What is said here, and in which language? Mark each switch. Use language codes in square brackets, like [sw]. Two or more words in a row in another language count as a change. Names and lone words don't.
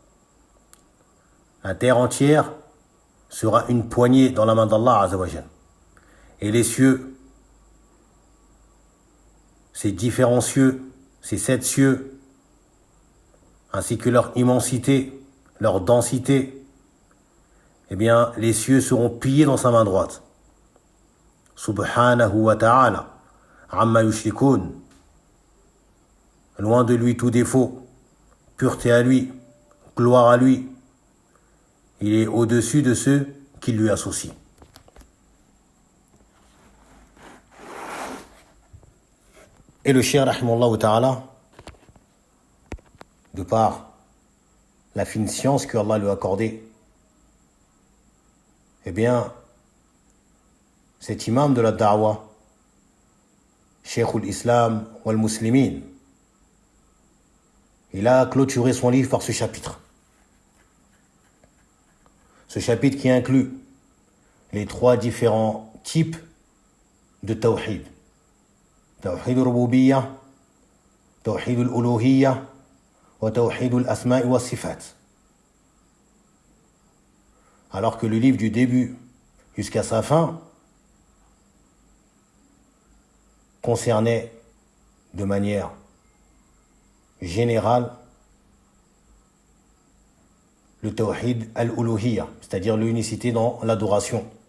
[fr] La terre entière sera une poignée dans la main d'Allah [ar] عز وجل. [fr] Et les cieux, ces différents cieux, ces 7 cieux, ainsi que leur immensité, leur densité, eh bien, les cieux seront pliés dans sa main droite. [ar] سبحانه وتعالى عما يشركون. [fr] Loin de lui tout défaut, pureté à lui, gloire à lui. Il est au-dessus de ceux qui lui associent. Et le Cheikh [ar] رحمه الله تعالى, [fr] de par la fine science que Allah lui a accordée, eh bien, cet imam de la da'wa, [ar] شيخ الإسلام والمسلمين, [fr] il a clôturé son livre par ce chapitre. Ce chapitre qui inclut les 3 différents types de tawhid. [ar] توحيد الربوبية توحيد الألوهية وتوحيد الأسماء والصفات. [fr] Alors que le livre du début jusqu'à sa fin concernait de manière générale le [ar] توحيد الألوهية, [fr] c'est-à-dire l'unicité dans l'adoration.